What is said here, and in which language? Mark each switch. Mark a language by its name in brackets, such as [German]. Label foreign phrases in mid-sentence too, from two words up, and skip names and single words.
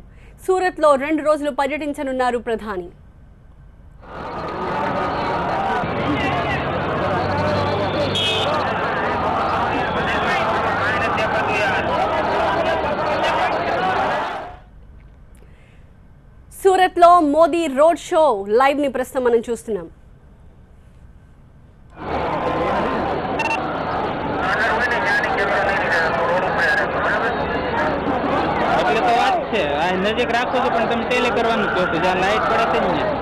[Telugu] సూరత్లో 2 రోజులు పర్యటించనున్నారు ప్రధాని. సూరత్లో మోదీ [English] road show live [Telugu] ని ప్రస్తుతం మనం చూస్తున్నాం. [Gujarati] નજીક રાખો છો પણ તમે ટેલે કરવાનું કહો છો જ્યાં લાઈટ પડે છે ને